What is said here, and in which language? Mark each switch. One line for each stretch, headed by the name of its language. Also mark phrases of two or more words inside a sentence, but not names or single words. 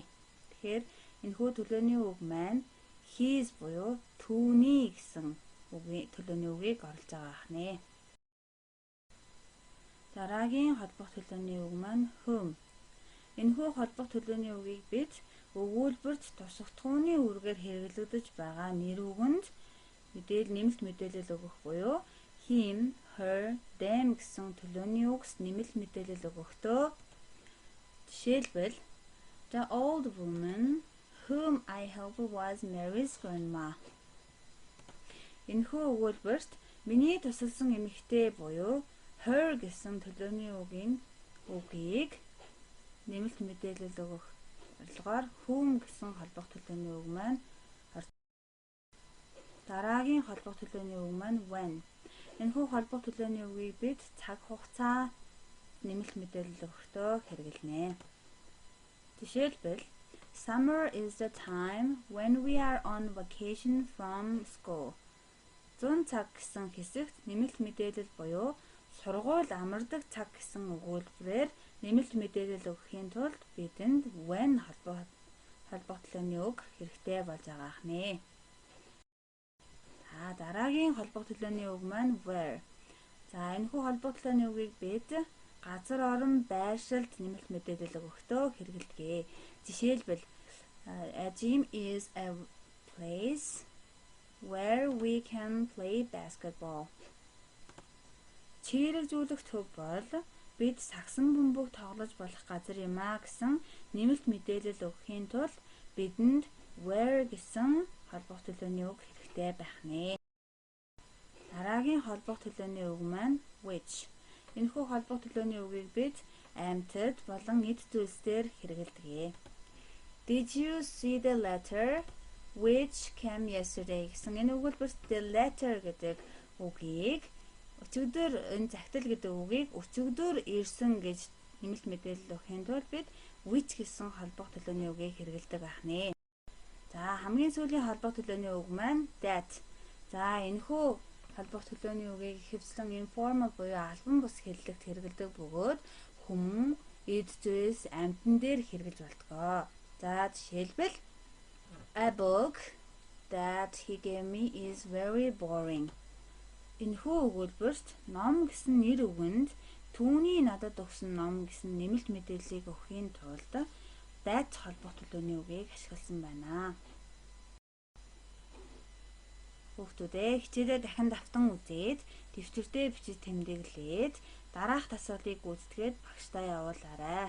Mongolian: Тэгэхээр энэ хүү төлөөний үг маань his буюу түүний гэсэн үгийн төлөөний үгийг оруулж байгаа ах нэ. Дараагийн холбох төлөөний үг маань whom. Энэ хүү холбох төлөөний үгийг бид өгүүлбэрт тусгатгууны үргээр хэрэглэгдэж байгаа нэр үгэнд нэмэлт мэдээлэл өгөх буюу
English: him, her, them
Mongolian: гэсэн төлөөний үгс нэмэлт мэдээлэл өгөхдөө жишээлбэл
English: The old woman whom I helped was Mary's grandma.
Mongolian: Энэхүү өгүүлбэрт миний тусалсан эмэгтэй буюу her гэсэн төлөөний үгийг нэмэлт мэдээлэл өгөх арилгаар whom гэсэн холбох төлөөний үг маань дараагийн холбох төлөөний үг маань when. Энэхүү холбох төлөөний үгийг бид цаг хугацаа нэмэлт мэдээлэл өгөхдөө хэрэглэнэ.
English: Жишээлбэл Summer is the time when we are on vacation from school.
Mongolian: 100 цаг гэсэн хэсэгт нэмэлт мэдээлэл буюу сургууль амардаг цаг гэсэн өгүүлбэрээр нэмэлт мэдээлэл өгөхийн тулд бидэнд when холбох төлөөний үг хэрэгтэй болж байгаа ах нэ. Дараагийн холбох төлөөний үг маань where. Энэхүү холбох төлөөний үгийг бид газар орон байршилд нэмэлт мэдээлэл өгөхдөө хэрэглэдэг.
English: Жишээлбэл A gym is a place where we can play basketball.
Mongolian: Чирэгжүүлэх төв бол бид сагсан бөмбөг тоглож болох газар юм а гэсэн нэмэлт мэдээлэл өгөхийн тулд бидэнд where гэсэн холбох төлөөний үг хэрэгтэй байх нэ. Дараагийн холбох төлөөний үг маань which. Энэхүү холбох төлөөний үгийг бид амьтад болон эд зүйлсээр хэрэглэдэг.
English: Did you see the letter which came yesterday
Mongolian: гэсэн энэ өгүүлбэрт
English: the letter
Mongolian: гэдэг үгийг өчигдөр энэ захидал гэдэг үгийг өчигдөр ирсэн гэж нэмэлт мэдээлэл өгөхийн тулд бид which гэсэн холбох төлөөний үгийг хэрэглэдэг ах нэ. Хамгийн сүүлийн холбох төлөөний үг маань that. Энэхүү холбох төлөөний үгийг ихэвчлэн informal буюу албан бус хэллэгт хэрэглэдэг бөгөөд хүмүн эд зүйлс амьтан дээр хэрэглэж болтгоо. За жишээлбэл
English: A book that he gave me is very boring.
Mongolian: Энэхүү өгүүлбэрт ном гэсэн нэр үгэнд түүний надад өгсөн ном гэсэн нэмэлт мэдээллийг өгөхийн тулд that холбох төлөвний үгийг ашигласан байна. Хүүхдүүдээ хичээлээ дахин давтан үзээд дэвтэртээ бичиж тэмдэглээд дараах тасгалыг гүйцэтгээд багштай явуулаарай.